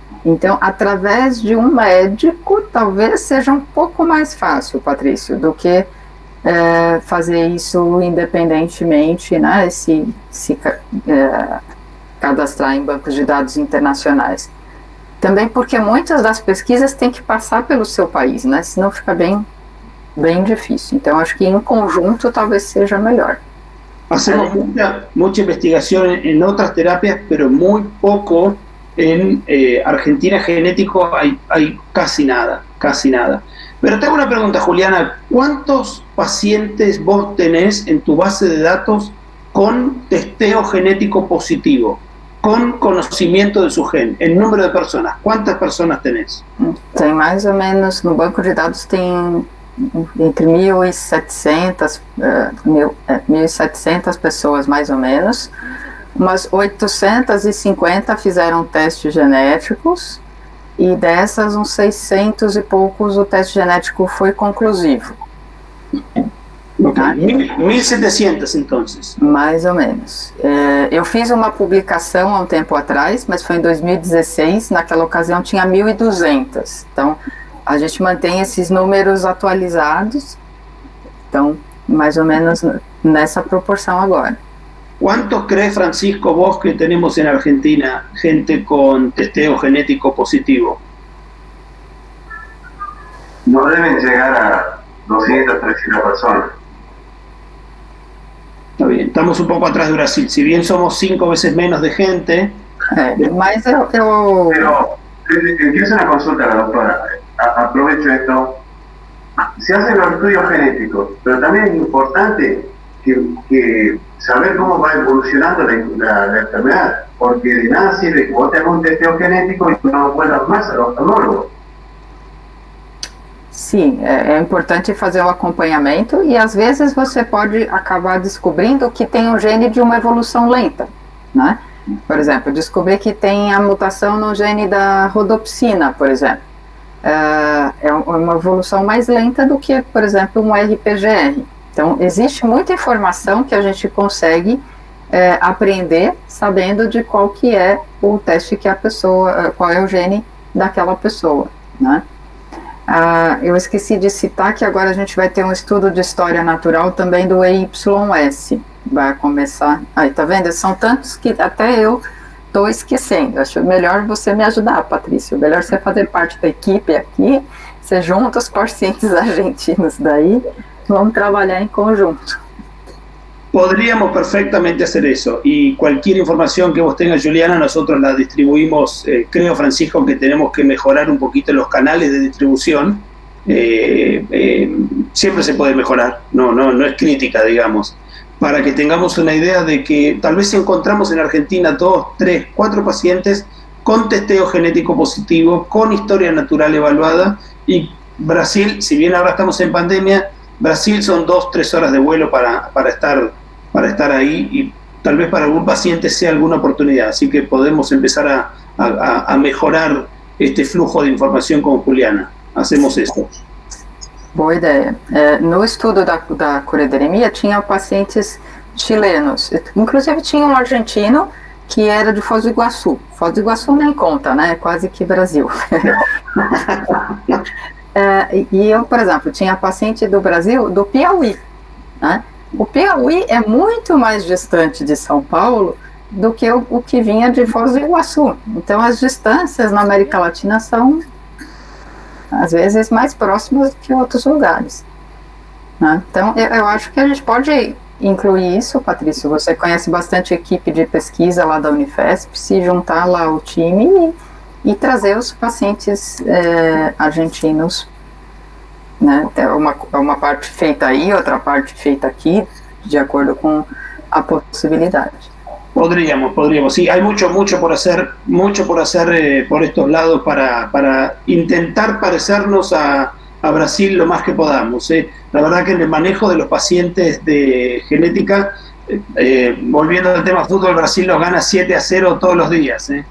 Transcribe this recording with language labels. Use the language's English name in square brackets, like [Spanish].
[Portuguese] Então, através de um médico, talvez seja um pouco mais fácil, Patrício, do que fazer isso independentemente, né, se cadastrar em bancos de dados internacionais. Também porque muitas das pesquisas têm que passar pelo seu país, né, senão fica bem difícil. Então, acho que em conjunto talvez seja melhor. [Spanish] Hacemos mucha investigación en otras terapias, pero muy poco en Argentina genético hay casi nada. Pero te hago una pregunta, Juliana, ¿cuántos pacientes vos tenés en tu base de datos con testeo genético positivo, con conocimiento de su gen, en número de personas? ¿Cuántas personas tenés? [Portuguese] Tem mais ou menos, no banco de dados tem entre 1.700 pessoas, mais ou menos. Umas 850 fizeram testes genéticos, e dessas, uns 600 e poucos, o teste genético foi conclusivo. Okay. 1.700, então. Mais ou menos. Eu fiz uma publicação há um tempo atrás, mas foi em 2016, naquela ocasião tinha 1.200. Então, a gente mantém esses números atualizados, então, mais ou menos nessa proporção agora. [Spanish] ¿Cuántos crees, Francisco, vos que tenemos en Argentina gente con testeo genético positivo? No deben llegar a 200, 300 personas. Está bien, estamos un poco atrás de Brasil. Si bien somos 5 veces menos de gente... [Portuguese] Mas [Spanish] Pero, empiezo una consulta a la doctora. Aprovecho esto. Se hacen los estudios genéticos, pero también es importante que saber cómo va evolucionando la enfermedad, porque de nada sirve que vos tengas un testeo genético y no vuelvas más al oftalmólogo. [Portuguese] Sim, é importante fazer o acompanhamento, e às vezes você pode acabar descobrindo que tem um gene de uma evolução lenta, né? Por exemplo, descobrir que tem a mutação no gene da rodopsina, por exemplo. É uma evolução mais lenta do que, por exemplo, um RPGR. Então, existe muita informação que a gente consegue aprender sabendo de qual que é o teste que a pessoa, qual é o gene daquela pessoa, né? Eu esqueci de citar que agora a gente vai ter um estudo de história natural também do EYS. Vai começar... Aí, tá vendo? São tantos que até eu estou esquecendo. Acho melhor você me ajudar, Patrício. Melhor você fazer parte da equipe aqui, você junta os pacientes argentinos daí, vamos trabalhar em conjunto. [Spanish] Podríamos perfectamente hacer eso, y cualquier información que vos tengas, Juliana, nosotros la distribuimos. Creo, Francisco, que tenemos que mejorar un poquito los canales de distribución. Siempre se puede mejorar, no es crítica, digamos, para que tengamos una idea de que tal vez encontramos en Argentina 2, 3, 4 pacientes con testeo genético positivo, con historia natural evaluada, y Brasil, si bien ahora estamos en pandemia, Brasil son 2-3 horas de vuelo para estar ahí, y tal vez para algún paciente sea alguna oportunidad. Así que podemos empezar a mejorar este flujo de información con Juliana. Hacemos eso. [Portuguese] Boa ideia. No estudo da corideremia tinha pacientes chilenos, inclusive tinha um argentino que era de Foz do Iguaçu. Foz do Iguaçu nem conta, né? Quase que Brasil. E eu, por exemplo, tinha paciente do Brasil, do Piauí, né? O Piauí é muito mais distante de São Paulo do que o que vinha de Foz do Iguaçu. Então, as distâncias na América Latina são, às vezes, mais próximas do que outros lugares, né? Então, eu acho que a gente pode incluir isso, Patrício. Você conhece bastante equipe de pesquisa lá da Unifesp, se juntar lá ao time e trazer os pacientes argentinos, né? Uma parte feita aí, outra parte feita aqui, de acordo com a possibilidade. [Spanish] Podríamos, sí, hay mucho por hacer por estos lados para intentar parecernos a Brasil lo más que podamos. La verdad que en el manejo de los pacientes de genética, volviendo al tema fútbol, Brasil los gana 7-0 todos los días.